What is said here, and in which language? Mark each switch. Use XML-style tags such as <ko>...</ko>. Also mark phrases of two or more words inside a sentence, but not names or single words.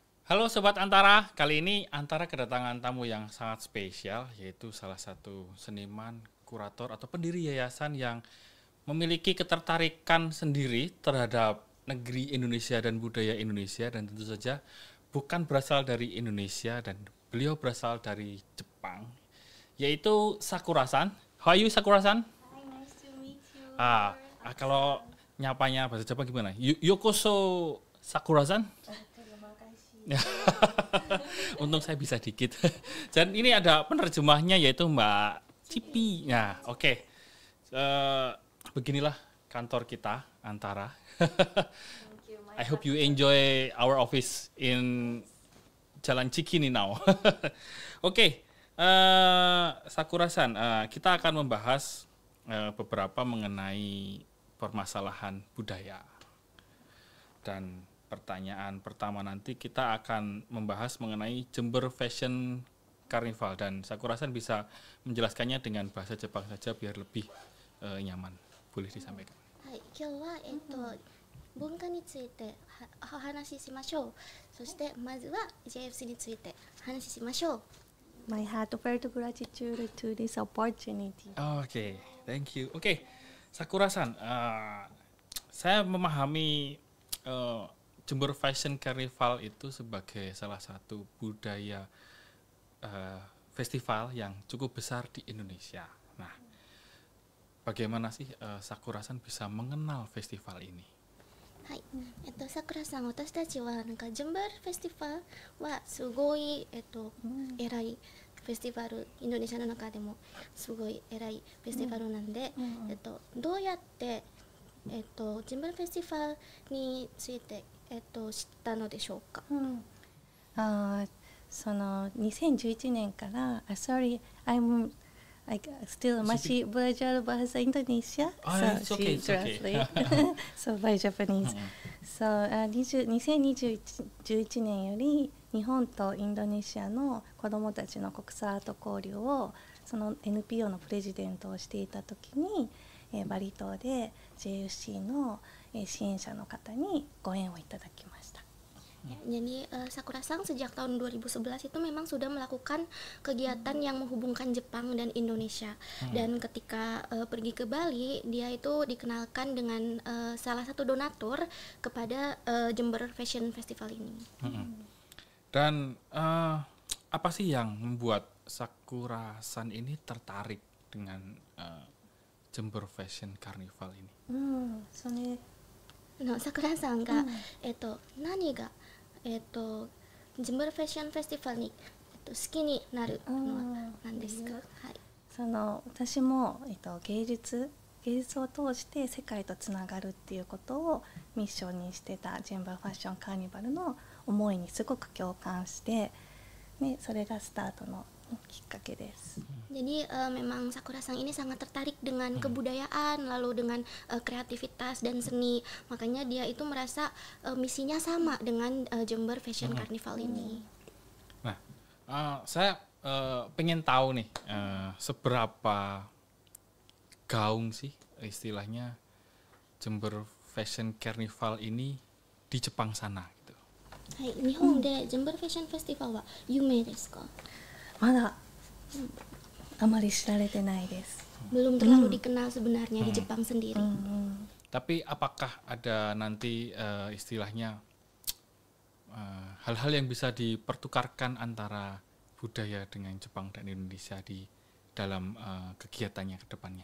<id>Halo Sobat Antara, kali ini Antara kedatangan tamu yang sangat spesial, yaitu salah satu seniman, kurator atau pendiri yayasan yang memiliki ketertarikan sendiri terhadap negeri Indonesia dan budaya Indonesia, dan tentu saja bukan berasal dari Indonesia dan beliau berasal dari Jepang, yaitu Sakura-san.</id> <en>How are you, Sakura-san? Hi, nice to meet you.</en> <id>Kalau nyapanya bahasa Jepang gimana?</id> <ja>Yokoso Sakura-san?</ja> <id>Terima kasih. Untung saya bisa dikit. Dan ini ada penerjemahnya yaitu Mbak Cipi. Nah, oke. Beginilah kantor kita, Antara.</id> <en>Thank you. I hope you enjoy our office in Jalan Cikini now.</en> <id>Oke, Sakura-san, kita akan membahas beberapa mengenai permasalahan budaya. Dan pertanyaan pertama nanti kita akan membahas mengenai Jember Fashion Carnival, dan Sakura-san bisa menjelaskannya dengan bahasa Jepang saja biar lebih nyaman. Boleh disampaikan.</id> <ja>はい、今日は文化についてお話ししましょう。そしてまずは JFC について話しましょう。</ja> <en>My heartfelt gratitude to this opportunity. Oke, thank you.</en> <id>Oke, Sakura-san, saya memahami Jember Fashion Carnival itu sebagai salah satu budaya festival yang cukup besar di Indonesia. Nah, bagaimana sih Sakura-san bisa mengenal festival ini?</id> <ja>はい、さくらさん、私たちはなんかジェンバーフェスティバルはすごい偉いフェスティバル、インドネシアの中でもすごい偉いフェスティバルなんで、どうやってジェンバーフェスティバルについて知ったのでしょうか。その2011年から、</ja> <en>sorry, I'm like still</en> <id>masih belajar bahasa Indonesia,</id> <en>so she translate so by Japanese.</en> <ja>So 2011 年より日本とインドネシアの子どもたちの国際アート交流をその NPO のプレジデントをしていた時に、バリ島で JFC の支援者の方にご縁をいただきました。</ja> <id>Jadi Sakura-san sejak tahun 2011 itu memang sudah melakukan kegiatan yang menghubungkan Jepang dan Indonesia. Dan ketika pergi ke Bali, dia itu dikenalkan dengan salah satu donatur kepada Jember Fashion Festival ini. Dan apa sih yang membuat Sakura-san ini tertarik dengan Jember Fashion Carnival ini?</id> <ja>それ Sakura-san が、何が、ジェンバーファッションフェスティバルに、好きになるのは何ですか。はい、その私も、芸術を通して世界とつながるっていうことをミッションにしてたジェンバーファッションカーニバルの思いにすごく共感して、ね、それがスタートのきっかけです。</ja> <id>Jadi memang Sakura-san ini sangat tertarik dengan kebudayaan, lalu dengan kreativitas dan seni. Makanya dia itu merasa misinya sama dengan Jember Fashion Carnival ini. Nah, saya pengen tahu nih seberapa gaung sih istilahnya Jember Fashion Carnival ini di Jepang sana gitu.</id> <ja>はい、日本でジェンバーファッションフェスティバルは有名ですか。まだあまり知られてないです。</ja> <id>Belum terlalu dikenal sebenarnya di Jepang sendiri. Tapi apakah ada nanti istilahnya hal-hal yang bisa dipertukarkan antara budaya dengan Jepang dan Indonesia di dalam kegiatannya ke depannya?</id>